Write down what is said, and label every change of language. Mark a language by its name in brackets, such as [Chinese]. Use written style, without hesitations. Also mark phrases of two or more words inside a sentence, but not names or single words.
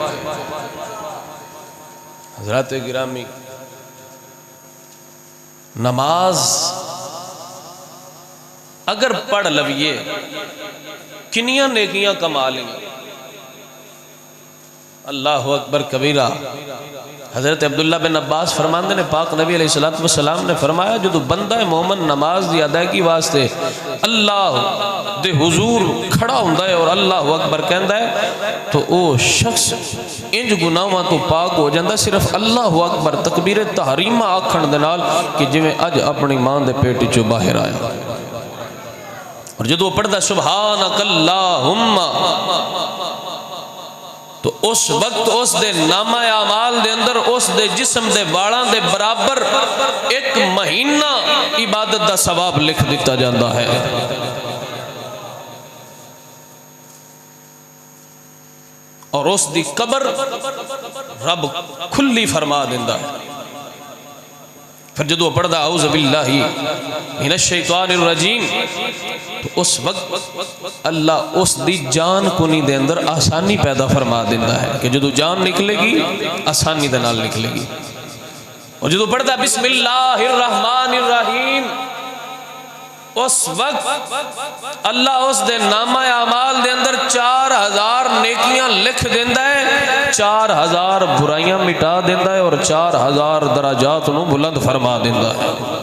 [Punjabi] حضرات گرامی نماز اگر پڑھ لویے کنیاں نیکیاں کما لیں [Arabic] اللہ اکبر کبیرہ [Punjabi] حضرت عبداللہ بن عباس فرماندے نے پاک نبی [Arabic] علیہ السلام [Punjabi] نے فرمایا جو بندہ مومن نماز دی ادائیگی واسطے اللہ دے حضور کھڑا ہوندا ہے اور [Arabic] اللہ اکبر [Punjabi] کہندا ہے تو او شخص انج گناہاں تو پاک ہو جاندا صرف [Arabic] اللہ اکبر [Punjabi] تکبیر تحریمہ آکھن دے نال کہ جویں اج اپنی ماں دے پیٹ چوں باہر آیا اور جدو پڑھدا [Arabic] سبحانک اللہم [Punjabi] تو اس وقت اس دے نامہ اعمال دے اندر اس دے جسم دے والاں دے برابر 1 مہینہ عبادت دا ثواب لکھ دیتا جاندا ہے اور اس دی قبر رب کھلی فرما دیندا ہے پھر جدو پڑھدا [Arabic] اعوذ باللہ من الشیطان الرجیم [Punjabi] تو اس وقت اللہ اس دی جان کنی دے اندر آسانی پیدا فرما دیندہ ہے کہ جدو جان نکلے گی آسانی دے نال نکلے گی اور جدو پڑھدا [Arabic] بسم اللہ الرحمن الرحیم [Punjabi] اس وقت اللہ اس دے نامہ اعمال دے اندر 4000 نیکیاں لکھ دیندہ ہے 4000 برائیاں مٹا دیندہ ہے اور 4000 درجات نو بلند فرما دیندہ ہے